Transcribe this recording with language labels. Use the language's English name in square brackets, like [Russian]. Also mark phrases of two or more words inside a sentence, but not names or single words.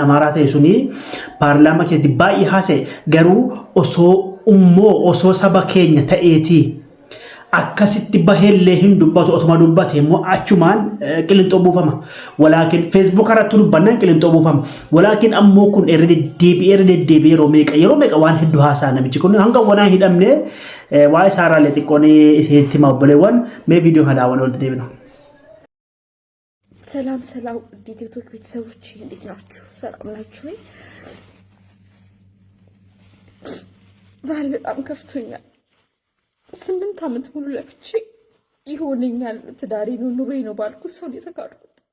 [Oromo] amaaraa ta'e suni paarlaamaa keessatti baay'ee haasa'e garuu osoo saba keenya ta'eeti akkasitti baheellee hin dubbatu otuma dubbate immoo achumaan qilinxoo buufama walaakin Facebook irratti dubbannaan qilinxoo buufama walaakin ammoo kun erga deddeebi'ee yeroo meeqa waan hedduu haasaa namichi kun hanga wanaa hidhamne waa'ee saaraalee xiqqoonii isinitti hima obboleewwan mee viidiyoo kana daawwanee walitti deebina. [Amharic] ሰላም ቲክቶክ ቤተሰቦች እንዴት ናችሁ? ሰላም ናችሁ ወይ? ዛሬ በጣም ከፍቶኛል። 8 ዓመት ሙሉ ለፍቼ ይሆነኛል ትዳሬ ነው ኑሮዬ ነው ባልኩት ሰው የተካድኩት።